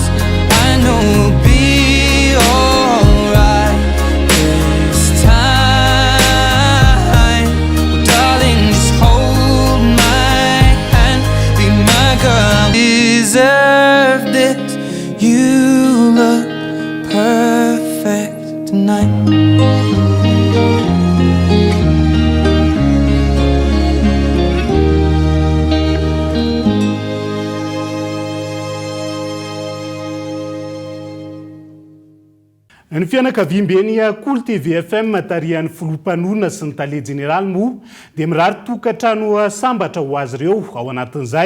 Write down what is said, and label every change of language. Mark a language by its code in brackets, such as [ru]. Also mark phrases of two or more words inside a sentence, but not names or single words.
[en] I know we'll be alright this time. Well, darling, just hold my hand, be my girl. I deserve this. You look perfect tonight. [mg] Ny fianakaviam-beny Kolo TV FM tarihan'ny filopanona sy ny tale jeneraly mo dia mirary tokantrano sambatra ho azy ireo ao anatin'izay.